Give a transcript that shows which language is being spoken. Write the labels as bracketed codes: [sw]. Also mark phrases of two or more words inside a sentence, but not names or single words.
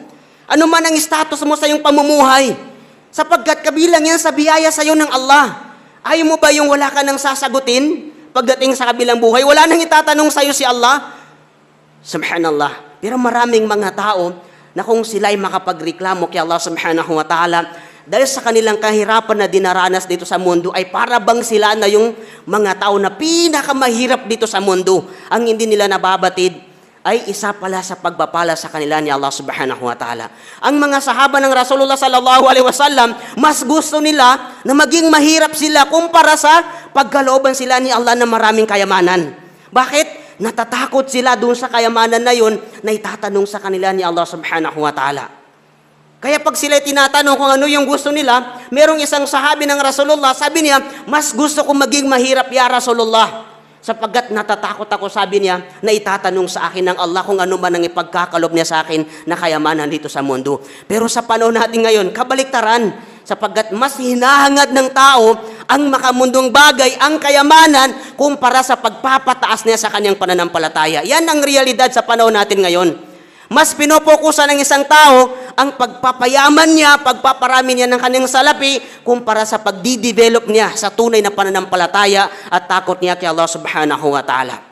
[tl] Ano man ang status mo sa iyong pamumuhay. Sapagkat kabilang yan sa biyaya sa iyo ng Allah. Ayaw mo ba yung wala ka nang sasagutin pagdating sa kabilang buhay? Wala nang itatanong sa iyo si Allah? Subhanallah. Pero maraming mga tao na kung sila ay makapagreklamo kay Allah [ar] سبحانه وتعالى, [tl] dahil sa kanilang kahirapan na dinaranas dito sa mundo, ay para bang sila na yung mga tao na pinakamahirap dito sa mundo. Ang hindi nila nababatid ay isa pala sa pagpapala sa kanila ni Allah [ar] سبحانه وتعالى. [tl] Ang mga sahaba ng Rasulullah [ar] صلى الله عليه وسلم, [tl] mas gusto nila na maging mahirap sila kumpara sa pagkalooban sila ni Allah na maraming kayamanan. Bakit? Natatakot sila doon sa kayamanan na yun na itatanong sa kanila ni Allah [ar] سبحانه وتعالى. [tl] Kaya pag sila tinatanong kung ano yung gusto nila, merong isang sahabi ng Rasulullah, sabi niya, mas gusto kong maging mahirap [ar] يا رسول الله. [tl] Sapagkat natatakot ako, sabi niya, na itatanong sa akin ng Allah kung ano man ang ipagkakalob niya sa akin na kayamanan dito sa mundo. Pero sa panahon natin ngayon, kabaliktaran, sapagkat mas hinahangad ng tao ang makamundong bagay, ang kayamanan, kumpara sa pagpapataas niya sa kanyang pananampalataya. Yan ang realidad sa panahon natin ngayon. Mas pinopokusan ng isang tao ang pagpapayaman niya, pagpaparami niya ng kanyang salapi, kumpara sa pagdi-develop niya sa tunay na pananampalataya at takot niya kay Allah [ar] سبحانه وتعالى.